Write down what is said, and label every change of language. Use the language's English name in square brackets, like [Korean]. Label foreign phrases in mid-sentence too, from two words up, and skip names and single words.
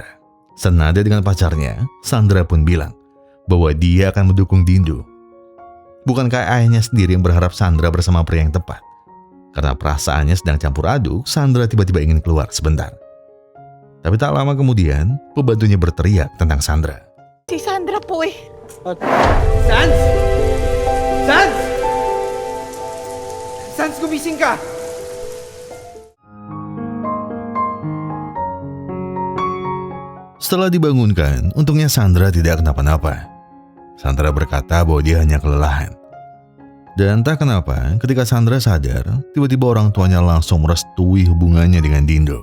[Indonesian] Senada dengan pacarnya, Sandra pun bilang bahwa dia akan mendukung Dindo. Bukankah ayahnya sendiri yang berharap Sandra bersama pria yang tepat? Karena perasaannya sedang campur aduk, Sandra tiba-tiba ingin keluar sebentar. Tapi tak lama kemudian, pembantunya berteriak tentang Sandra. [Filipino] Si Sandra po eh. Sans! Sans! Sans, gumising ka! [Indonesian] Setelah dibangunkan, untungnya Sandra tidak kenapa-napa. Sandra berkata bahwa dia hanya kelelahan. Dan entah kenapa, ketika Sandra sadar, tiba-tiba orang tuanya langsung merestui hubungannya dengan Dindo.